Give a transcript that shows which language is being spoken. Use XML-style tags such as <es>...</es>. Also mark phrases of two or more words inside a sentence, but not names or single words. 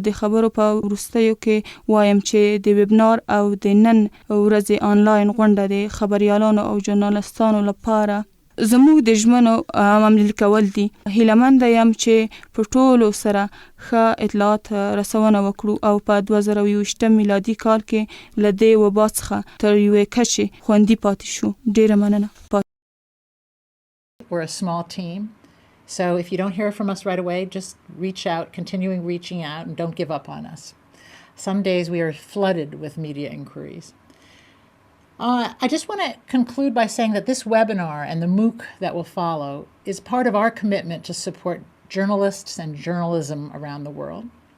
<ps>د خبرو په وروستیو کې وایم چې د ویبنار او د نن ورځې آنلاین غونډه د خبریالانو او ژورنالستانو لپاره زموږ د ژمنو عملي کول دي. هیلهمنده یم چې په ټولو سره ښه اطلاعات رسونه وکړو او په 2021 میلادي کال کې له دې وبا څخه تر یوې کچې خوندي پاتې شو. ډېره مننه.</ps> <en>We're a small team, so if you don't hear from us right away, just reach out, continuing reaching out, and don't give up on us. Some days we are flooded with media inquiries. I just want to conclude by saying that this webinar and the MOOC that will follow is part of our commitment to support journalists and journalism around the world.</en>